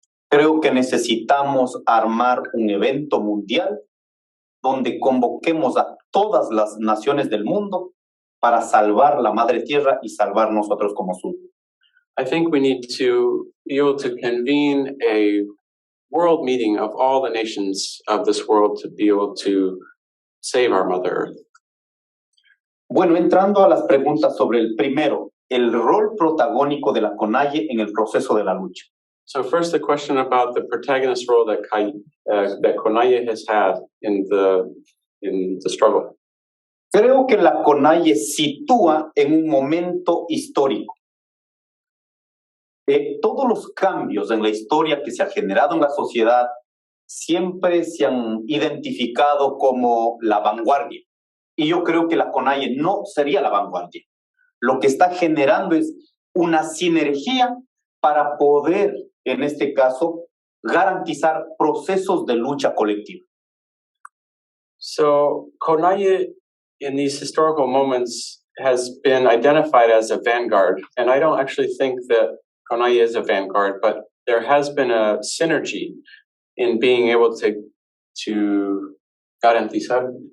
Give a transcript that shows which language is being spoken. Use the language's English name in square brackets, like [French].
[Spanish] Creo que necesitamos armar un evento mundial donde convoquemos a todas las naciones del mundo para salvar la madre tierra y salvar nosotros como sur. [English] I think we need to be able to convene a world meeting of all the nations of this world to be able to save our Mother Earth. [Spanish] Bueno, entrando a las preguntas sobre el primero, el rol protagónico de la CONAIE en el proceso de la lucha. [English] So first, the question about the protagonist role that CONAIE has had in the struggle. [Spanish] Creo que la CONAIE sitúa en un momento histórico. Todos los cambios en la historia que se ha generado en la sociedad siempre se han identificado como la vanguardia. Y yo creo que la CONAIE no sería la vanguardia. Lo que está generando es una sinergia para poder, en este caso, garantizar procesos de lucha colectiva. [English] So CONAIE in these historical moments has been identified as a vanguard, and I don't actually think that CONAIE is a vanguard, but there has been a synergy in being able to [Spanish] garantizar.